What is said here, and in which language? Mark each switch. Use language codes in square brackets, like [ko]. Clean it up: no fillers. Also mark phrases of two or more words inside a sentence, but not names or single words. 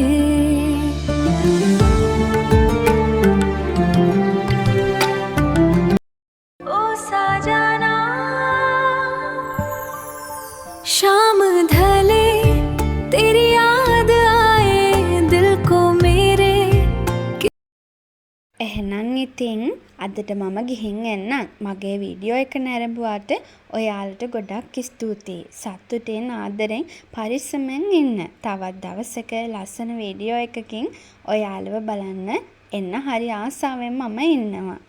[hi] ओ साजना शाम ढले तेरी याद आए दिल को मेरे [si] එහෙනම් ඉතින් අදට මම ගිහින් එන්නම්. මගේ වීඩියෝ එක නැරඹුවාට ඔයාලට ගොඩක් ස්තුතියි. සතුටින් ආදරෙන් පරිස්සමෙන් ඉන්න. තවත් දවසක ලස්සන වීඩියෝ එකකින් ඔයාලව බලන්න එන්න හරි ආසාවෙන් මම ඉන්නවා.